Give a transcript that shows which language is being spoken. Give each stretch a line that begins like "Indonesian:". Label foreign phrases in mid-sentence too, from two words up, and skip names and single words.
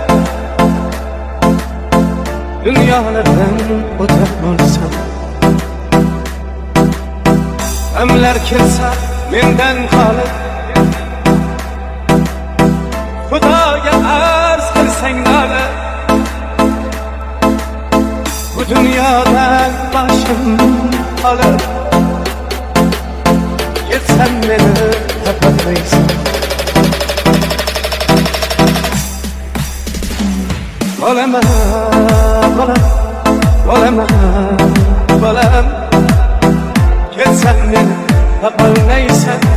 Uzbek: Dunyolardan o'tar bo'lsam, g'amlar kelsa mendan qolib, Xudoga arz qilsang nola.
Azerbaijani: Bu dünyadan başım alır, gitsen beni tapamaysan. Olama, olam, olama, olam, gitsen beni tapamaysan.